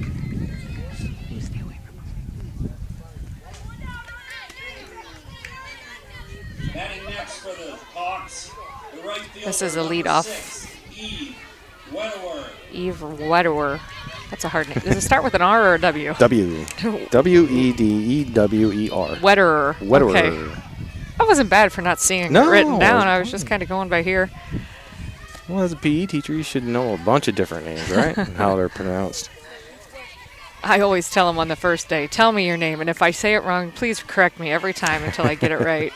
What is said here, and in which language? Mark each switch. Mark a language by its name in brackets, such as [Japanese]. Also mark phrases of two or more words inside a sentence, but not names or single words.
[English] Batting next for the Hawks, the right fielder, This is a number leadoff. 6, Eve Wedewer. Eve Wedewer. That's a hard name. Does it start with an R or a W? W. W-E-D-E-W-E-R. Wederer. Wederer. Okay. That wasn't bad for not seeing it No, written down. it I was just kind of going by here. Well, as a PE teacher, you should know a bunch of different names, right? And how they're pronounced. I always tell them on the first day, tell me your name, and if I say it wrong, please correct me every time until I get it right.